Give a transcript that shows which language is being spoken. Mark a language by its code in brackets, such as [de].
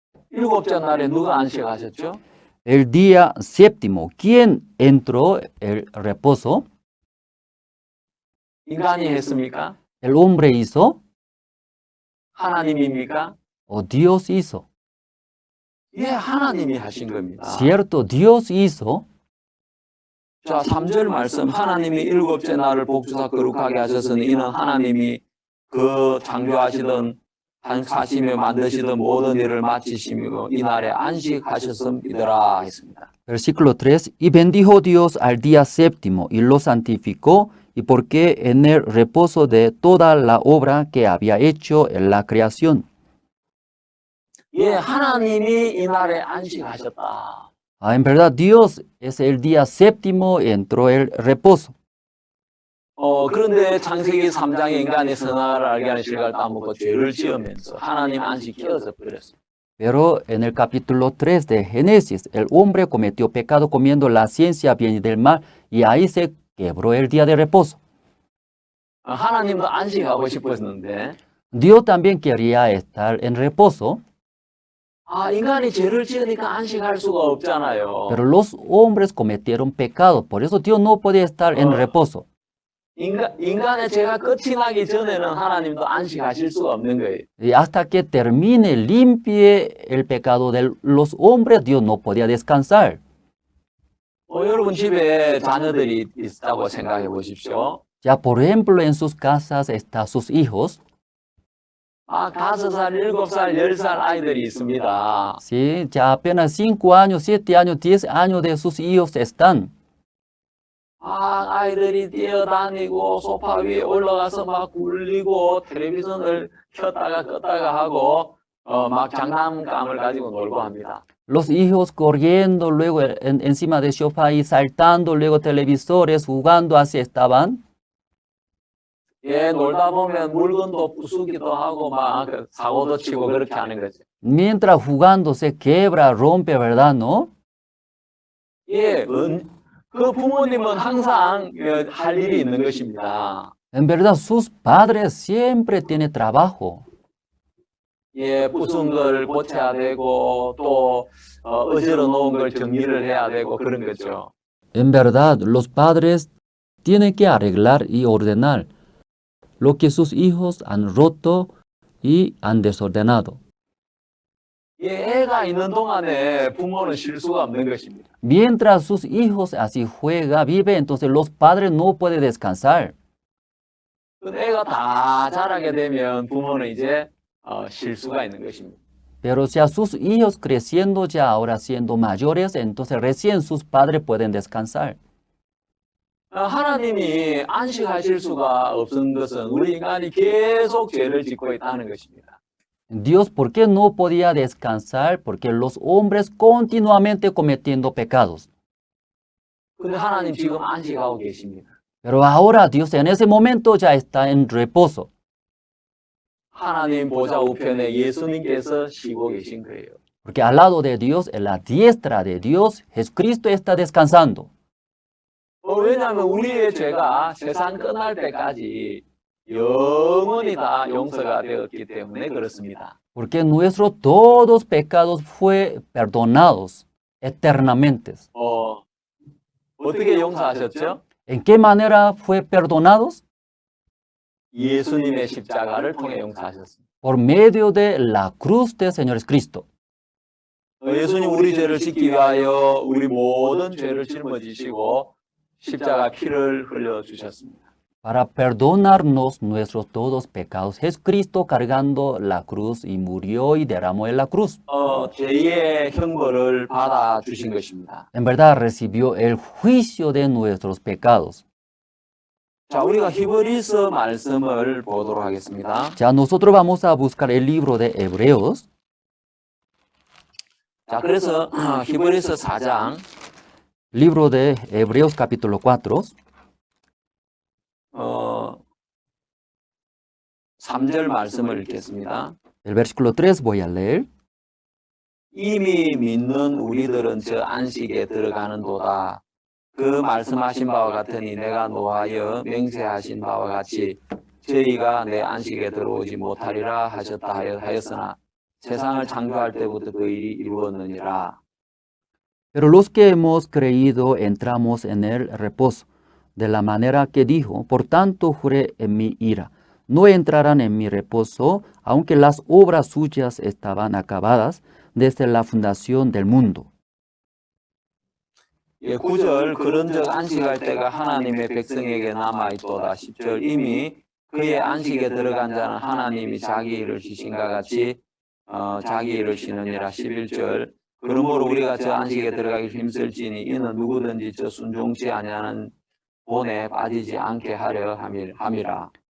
[ko] 일곱째 날에 누가 안식하셨죠? [es] El día séptimo, ¿quién entró el reposo? [ko] 인간이 했습니까? [es] ¿El hombre hizo? [ko] 하나님입니까? [es] ¿O Dios hizo? [ko] 예, 하나님이 하신 겁니다. [es] Cierto, Dios hizo. [ko] 자, 3절 말씀. 하나님이 일곱째 날을 복주사 거룩하게 하셨으니 이는 하나님이 그 창조하시던 하시며 만드시던 모든 일을 마치시며 이 날에 안식하셨음이더라 했습니다. [es] Versículo 3. Y bendijo Dios al día séptimo y lo santificó, y porque en el reposo de toda la obra que había hecho en la creación. [ko] 예, 하나님이 이 날에 안식하셨다. [es] En verdad, Dios es el día séptimo y entró el reposo. [ko] 그런데 창세기 3장의 인간의 선악을 알게 하는 실과를 따먹고 죄를 지으면서 하나님 안식 깨어져 버렸습니다. [es] Pero en el capítulo 3 de Génesis, el hombre cometió pecado comiendo la ciencia bien y del mal, y ahí se quebró el día de reposo. [ko] 하나님도 안식하고 싶었는데 [es] Dios también quería estar en reposo. [ko] 인간이 죄를 지으니까 안식할 수가 없잖아요. [es] Pero los hombres cometieron pecado, por eso Dios no podía estar en reposo. [ko] 인간의 죄가 끝이 나기 전에는 하나님도 안식하실 수가 없는 거예요. [es] Y hasta que termine, limpie el pecado de los hombres, Dios no podía descansar. [ko] 여러분 집에 자녀들이 있다고 생각해 보십시오. [es] Ya, por ejemplo, en sus casas están sus hijos. [ko] 5살, 7살, 10살 아이들이 있습니다. [es] Sí, ya apenas 5 años, 7 años, 10 años de sus hijos están. [ko] 아이들이 뛰어다니고 소파 위에 올라가서 막 굴리고 텔레비전을 켰다가 껐다가 하고 막 장난감을 가지고 놀고 합니다. [es] Los hijos corriendo, luego encima del sofá y saltando, luego televisores, jugando, así estaban. [ko] 예, 놀다 보면 물건도 부수기도 하고 막 사고도 치고 그렇게 하는 거죠. [es] Mientras jugando se quebra, rompe, ¿verdad? ¿No? [ko] 예, 그 부모님은 항상 할 일이 있는 것입니다. [es] En verdad, sus padres siempre tienen trabajo. [ko] 예, 부순 걸 고쳐야 되고 또 어지러 놓은 걸 정리를 해야 되고 그런 거죠. [es] En verdad, los padres tienen que arreglar y ordenar lo que sus hijos han roto y han desordenado. [ko] 예, 애가 있는 동안에 부모는 실수가 없는 것입니다. [es] Mientras sus hijos así juega, vive, entonces los padres no pueden descansar. [ko] 근데 애가 다 자라게 되면 부모는 이제 실수가 있는 것입니다. [es] Pero si a sus hijos creciendo ya ahora siendo mayores, entonces recién sus padres pueden descansar. [ko] 하나님이 안식하실 수가 없은 것은 우리 인간이 계속 죄를 짓고 있다는 것입니다. [es] Dios, ¿por qué no podía descansar? Porque los hombres continuamente cometiendo pecados. [ko] 근데 하나님 지금 안식하고 계십니다. [es] Pero ahora Dios en ese momento ya está en reposo. [ko] 하나님 보좌 우편에 예수님께서 쉬고 계신 거예요. [es] Porque al lado de Dios, en la diestra de Dios, Jesucristo está descansando. [ko] 왜냐하면 우리의 죄가 세상 끝날 때까지 영원히 다 용서가 되었기 때문에 그렇습니다. [es] Porque nuestros todos pecados fue perdonados eternamente. [ko] 어떻게 용서하셨죠? [es] ¿En qué manera fue perdonados? [ko] 예수님의 십자가를 통해 용서하셨습니다. [es] Por medio de la cruz del Señor Cristo. [ko] 예수님 우리 죄를 씻기 위하여 우리 모든 죄를 짊어지시고 십자가 피를 흘려 주셨습니다. [es] Para perdonarnos nuestros todos pecados, Jesucristo cargando la cruz y murió y derramó en la cruz. [ko] 죄의 형벌을 받아 주신 것입니다. [es] En verdad recibió el juicio de nuestros pecados. [ko] 자, 우리가 히브리서 말씀을 보도록 하겠습니다. [es] Ya nosotros vamos a buscar el libro de Hebreos. [ko] 자, 그래서 히브리서 4장 [es] Libro de Hebreos capítulo 4. [ko] 3절 말씀을 읽겠습니다. [es] El versículo 3 voy a leer. [ko] 이미 믿는 우리들은 저 안식에 들어가는도다. 그 말씀하신 바와 같으니 내가 노하여 맹세하신 바와 같이 저희가 내 안식에 들어오지 못하리라 하셨다 하였으나 세상을 창조할 때부터 그 일이 이루었느니라. [es] Pero los que hemos creído entramos en el reposo, de la manera que dijo, por tanto juré en mi ira, no entrarán en mi reposo, aunque las obras suyas estaban acabadas desde la fundación del mundo. [ko] 9절 그런즉 안식할 때가 하나님의 백성에게 남아있도다. 10절 이미 그의 안식에 들어간 자는 하나님이 자기 일을 쉬신가 같이 자기 일을 쉬느니라. 11절 그러므로 우리가 저 안식에 들어가기 힘쓸지니 이는 누구든지 저 순종치 아니하는 본에 빠지지 않게 하려 함이라.